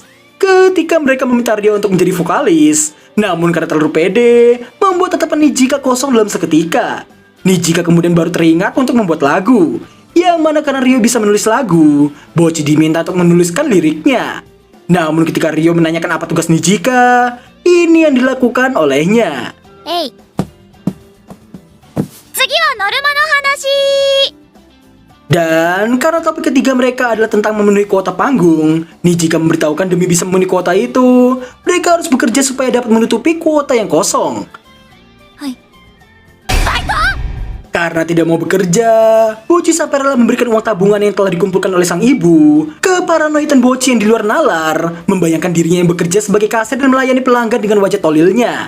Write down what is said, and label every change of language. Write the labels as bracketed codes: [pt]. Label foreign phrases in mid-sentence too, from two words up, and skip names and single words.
[id] Ketika mereka meminta Ryo untuk menjadi vokalis, namun karena terlalu pede, membuat tatapan Nijika kosong dalam seketika. Nijika kemudian baru teringat untuk membuat lagu, yang mana karena Ryo bisa menulis lagu, Bocchi diminta untuk menuliskan liriknya. Namun ketika Ryo menanyakan apa tugas Nijika, ini yang dilakukan olehnya. [ja] Hey. 次はノルマの話. [id] Dan karena topik ketiga mereka adalah tentang memenuhi kuota panggung, Nijika memberitahukan demi bisa memenuhi kuota itu, mereka harus bekerja supaya dapat menutupi kuota yang kosong. [ja] Hai. [id] Karena tidak mau bekerja, Bocchi sampai rela memberikan uang tabungan yang telah dikumpulkan oleh sang ibu ke paranoidan Bocchi yang di luar nalar, membayangkan dirinya yang bekerja sebagai kasir dan melayani pelanggan dengan wajah tolilnya.